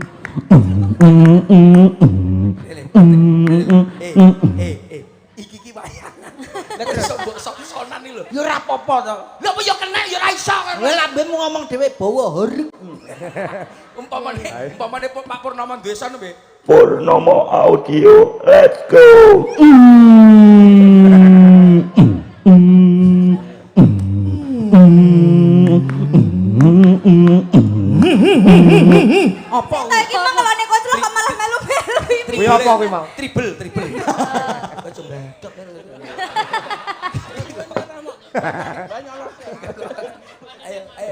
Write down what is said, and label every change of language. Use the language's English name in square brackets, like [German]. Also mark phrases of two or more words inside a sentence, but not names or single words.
[Javanese] Iki wayangan. Lah iso mbok son-sonan iki lho. ya ora apa-apa to. Lha apa ya kena ya ora iso kan. Kowe lambemu ngomong dhewe bawa horeg. Umpamane Pak Purnomo duwe son piye? [English] Purnomo Audio, let's go. [Javanese] Apa? Nah, iki mah kalau nek kocro kok malah melu-melu. Kuwi apa kuwi mau? Triple. Coba. Ayo.